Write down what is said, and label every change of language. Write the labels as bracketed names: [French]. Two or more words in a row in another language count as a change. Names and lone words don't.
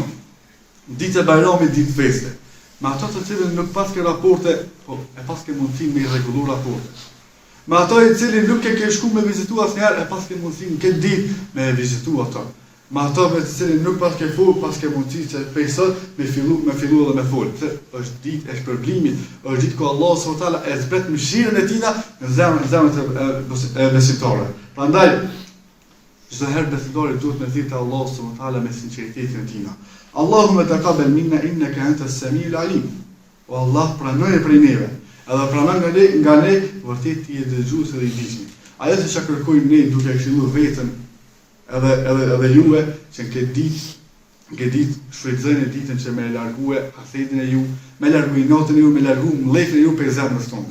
[Albanian] Ditë e bajramit, ditë feste. Me ato të cilën nuk paske raporte, po e paske mundësi me I rregullu raporte. Me ato I cilin nuk e ke shku me vizitu asnjëherë, e paske mundësi në këtë ditë me vizitu ato. Me ato me të cilin nuk paske fol, paske mundësi që prej sot me fillu edhe me fol. Se është ditë e shpërblimit, është ditë ku Allah [Arabic] سبحانه وتعالى [Albanian] e zbret mëshirën e tina në zemrën e besimtarëve. Prandaj çdo herë besimtari duhet me thirrë te Allah [Arabic] سبحانه وتعالى [Albanian] me sinqeritetin e tina. [Arabic] اللهم تقبل منا إنك أنت السميع العليم. [Albanian] O Allah, pranoje prej neve. Edhe pranon nga ne vërtet ti je dëgjues dhe I dishni. Ajo se çka kërkojmë ne duke këshilluar veten edhe juve që në këtë ditë shfrytëzoni ditën që me largue hasedin e ju, me largue notën e ju, me largu mllefin e ju për zemrën tonë.